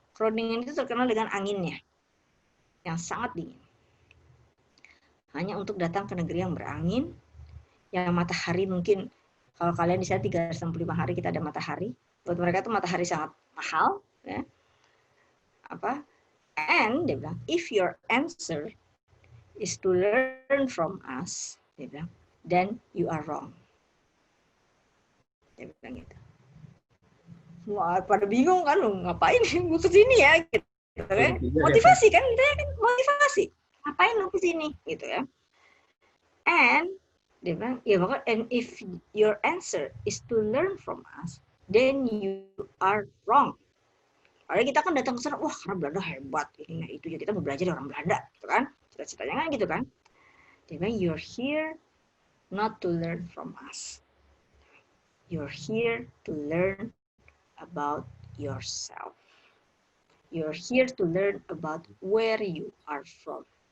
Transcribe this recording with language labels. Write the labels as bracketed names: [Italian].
[Indonesian] Groningen itu terkenal dengan anginnya yang sangat dingin. Hanya untuk datang ke negeri yang berangin, yang matahari mungkin kalau kalian di sana 365 hari kita ada matahari. Buat mereka itu matahari sangat mahal, ya. [English] And [Indonesian] dia bilang, [English] if your answer is to learn from us, dia bilang, then you are wrong. [Indonesian] Dia bilang gitu. Wah, pada bingung kan, ngapain gue kesini ya? Gitu, kan? Motivasi kan, kita kan motivasi. Ngapain lu kesini? Gitu ya. [English] And [Indonesian] dia bilang, [English] and if your answer is to learn from us, then you are wrong. [Indonesian] Padahal kita kan datang ke sana, wah karena Belanda hebat, ini itu ya kita mau belajar dari orang Belanda, gitu kan? Cita-citanya kan gitu kan? Dia bilang, [English] you're here not to learn from us. You're here to learn about yourself. You're here to learn about where you are from.